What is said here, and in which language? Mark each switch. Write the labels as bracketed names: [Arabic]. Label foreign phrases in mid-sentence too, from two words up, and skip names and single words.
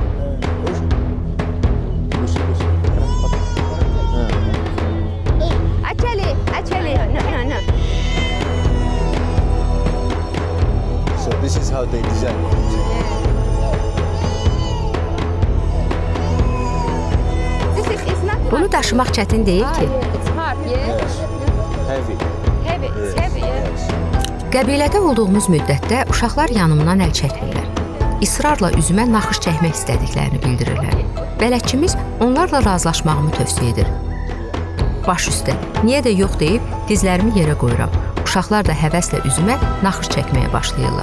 [English] Actually, no. So this is how they design. It's not [Azerbaijani] Bunu daşımaq çətin deyil ki. [English] It's hard, yeah. Yes. Heavy. Heavy, it's heavy, yeah. Yes. [Azerbaijani] Qəbilədə olduğumuz müddətdə uşaqlar yanımdan əl çəkmirlər. İsrarla üzümə naxış çəkmək istədiklərini bildirirlər. Bələdçimiz onlarla razılaşmağımı tövsiyə edir. Baş üstə, niyə də yox deyib dizlərimi yerə qoyuram. Uşaqlar da həvəslə üzümə naxış çəkməyə başlayırlar.